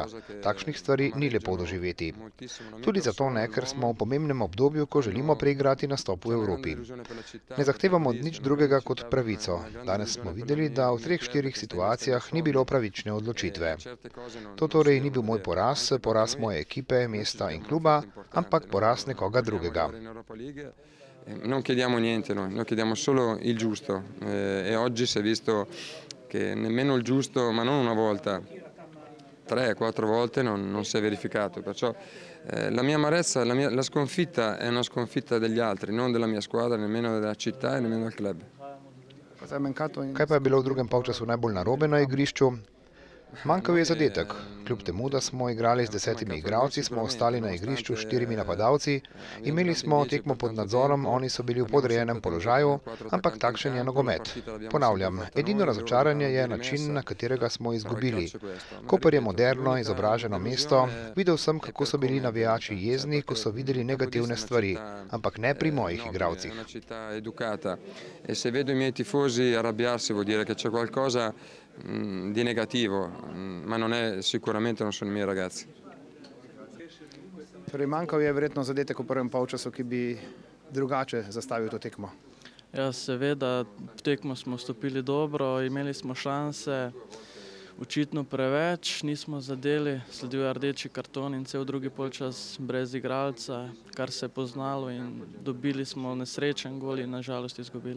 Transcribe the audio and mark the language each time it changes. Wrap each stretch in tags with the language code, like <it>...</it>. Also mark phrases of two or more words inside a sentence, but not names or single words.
<sl>Takšnih stvari ni lepo doživeti. Tudi zato ne, ker smo v pomembnem obdobju, ko želimo preigrati nastop v Evropi. Ne zahtevamo nič drugega kot pravico. Danes smo videli, da v 3-4 situacijah ni bilo pravične odločitve. To torej ni bil moj poraz, poraz moje ekipe, mesta in kluba, ampak poraz nekoga drugega.</sl> <it>Non chiediamo niente noi chiediamo solo il giusto e oggi si è visto che nemmeno il giusto, ma non una volta, 3-4 volte non si è verificato, perciò la mia amarezza, la sconfitta è una sconfitta degli altri, non della mia squadra, nemmeno della città e nemmeno del club.</it> <sl>Kaj pa je bilo v drugem polčasu najbolj narobe na igrišču? Manjkal je zadetek. Kljub temu, da smo igrali z 10 igralci, smo ostali na igrišču s 4 napadalci, imeli smo tekmo pod nadzorom, oni so bili v podrejenem položaju, ampak takšen je nogomet. Ponavljam, edino razočaranje je način, na katerega smo izgubili. Koper je moderno, izobraženo mesto, videl sem, kako so bili navijači jezni, ko so videli negativne stvari, ampak ne pri mojih igralcih.</sl> <it>E se vedo i miei tifosi arrabbiarsi vuol dire che c'è qualcosa di negativo, ma sicuramente non sono i miei ragazzi.</it> <sl>Torej, manjkal je verjetno zadetek v prvem polčasu, ki bi drugače zastavil to tekmo. Ja, seveda, v tekmo smo vstopili dobro, imeli smo šanse, očitno preveč, nismo zadeli, sledil je rdeči karton in cel drugi polčas brez igralca, kar se je poznalo in dobili smo nesrečen gol in nažalost izgubili.</sl>